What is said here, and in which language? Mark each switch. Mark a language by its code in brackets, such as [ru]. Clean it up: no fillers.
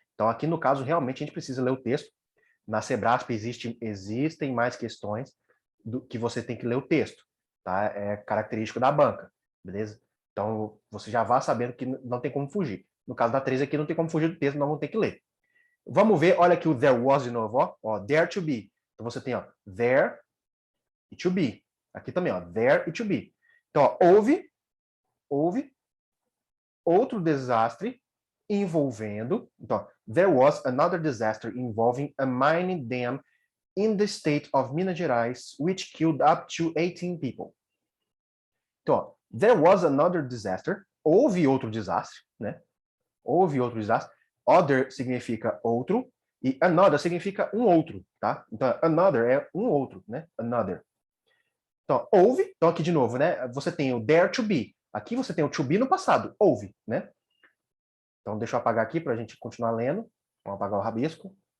[pt] Então aqui no caso realmente a gente precisa ler o texto. Na Sebrasp existem mais questões que você tem que ler o texto, tá? É característico da banca, beleza? Então você já vá sabendo que não tem como fugir. No caso da 3 aqui não tem como fugir do texto, nós vamos ter que ler. Vamos ver, olha aqui o there was de novo, ó, there to be. Então você tem, ó, there e to be. Aqui também, ó, there e to be. Então, ó, houve outro desastre envolvendo. Então, [en] there was another disaster involving a mining dam in the state of Minas Gerais, which killed up to 18 people. [pt] Então, ó, [en] there was another disaster. [pt] Houve outro desastre, né? Houve outro desastre. Other significa outro e another significa um outro, tá? Então, another é um outro, né? Another. Então, houve. Então, aqui de novo, né? Você tem o there to be. Aqui você tem o to be no passado. Houve, né? Então, deixa eu apagar aqui para a gente continuar lendo. Vamos apagar o rabisco.